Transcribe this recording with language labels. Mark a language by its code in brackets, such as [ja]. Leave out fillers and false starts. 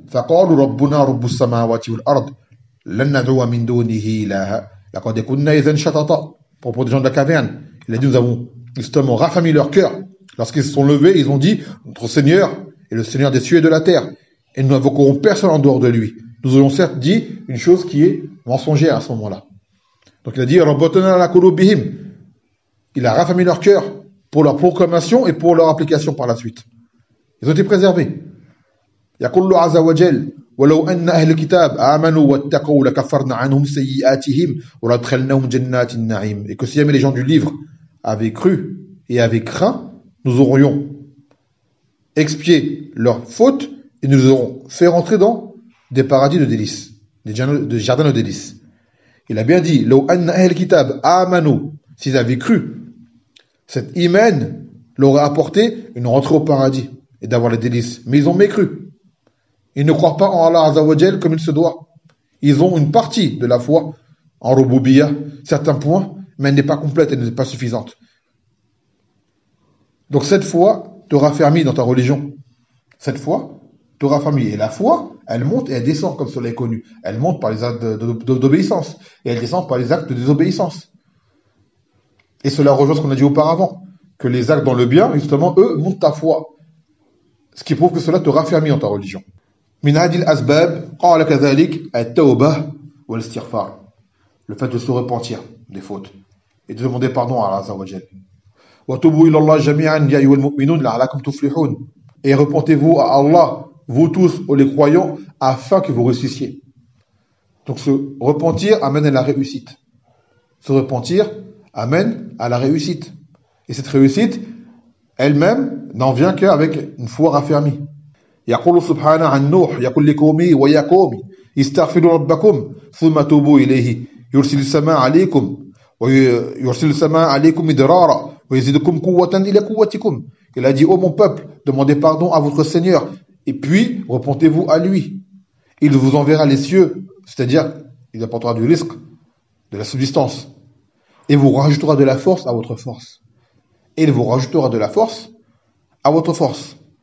[ar] فقالوا ربنا رب السماوات والأرض لن ندعو من دونه إلها لقد كنا إذا شططا. [fr] Propos des gens de la caverne, il a dit nous avons justement raffermi leur cœur. Lorsqu'ils se sont levés, ils ont dit notre Seigneur est le Seigneur des cieux et de la terre et nous n'invoquerons personne en dehors de lui. Nous aurions certes dit une chose qui est mensongère à ce moment-là. Donc il a dit [ar] ربنا على قلوبهم, [fr] il a raffermi leur cœur pour leur proclamation et pour leur application par la suite. Ils ont été préservés. [ar] يقول الله عز وجل ولو أن أهل الكتاب آمنوا واتقوا لكفرنا عنهم سيئاتهم ولدخلناهم جنات النعيم. [fr] Et que si jamais les gens du livre avaient cru et avaient craint, nous aurions expié leurs fautes et nous aurons fait rentrer dans des paradis de délices, des jardins de délices. Il a bien dit, [ar] لو أن أهل الكتاب آمنوا, [fr] s'ils avaient cru, cet iman leur aurait apporté une rentrée au paradis et d'avoir les délices. Mais ils ont mécru. Ils ne croient pas en Allah Azzawajal comme il se doit. Ils ont une partie de la foi en Rububiya, certains points, mais elle n'est pas complète, elle n'est pas suffisante. Donc cette foi te raffermit dans ta religion. Cette foi te raffermit. Et la foi, elle monte et elle descend comme cela est connu. Elle monte par les actes d'obéissance et elle descend par les actes de désobéissance. Et cela rejoint ce qu'on a dit auparavant, que les actes dans le bien, justement, eux, montent ta foi. Ce qui prouve que cela te raffermit dans ta religion. [ar] من هذه الأسباب قال كذلك التوبة والاستغفار. [fr] Le fait de se repentir des fautes et de demander pardon à Allah Azzawajal. [ar] وتوبوا إلى الله جميعا يا أيها المؤمنون لعلكم تفلحون. [fr] Et repentez-vous à Allah, vous tous, ô les croyants, afin que vous réussissiez. Donc se repentir amène à la réussite. Se repentir amène à la réussite. Et cette réussite, elle-même, n'en vient qu'avec une foi raffermie. [ar] يقول سبحانه عن نوح يقول لقومه ويا قومي استغفروا ربكم ثم توبوا إليه يرسل السماء عليكم مدرارا ويزيدكم قوة إلى قوتكم. [fr] Il a dit ô mon peuple, demandez pardon à votre Seigneur et puis repentez-vous à lui. Il vous enverra les cieux, c'est-à-dire il apportera du risque, de la subsistance. et vous rajoutera de la force à votre force. Et il vous rajoutera de la force à votre force.